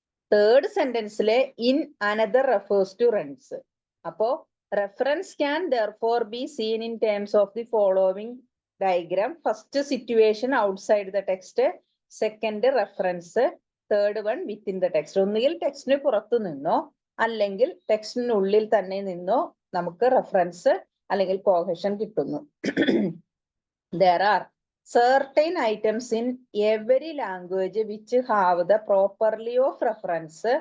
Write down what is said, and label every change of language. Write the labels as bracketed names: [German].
[English] Third sentence le in another refers to wrens. [Malayalam] Appo [English] reference can therefore be seen in terms of the following diagram. First situation outside the text, second reference, third one within the text. [Malayalam] ഒന്നുകിൽ ടെക്സ്റ്റിന് പുറത്തു നിന്നോ അല്ലെങ്കിൽ ടെക്സ്റ്റിനുള്ളിൽ തന്നെ നിന്നോ നമുക്ക് reference അല്ലെങ്കിൽ കോഹഷൻ കിട്ടുന്നു. [English] There are certain items in every language which have the property of reference.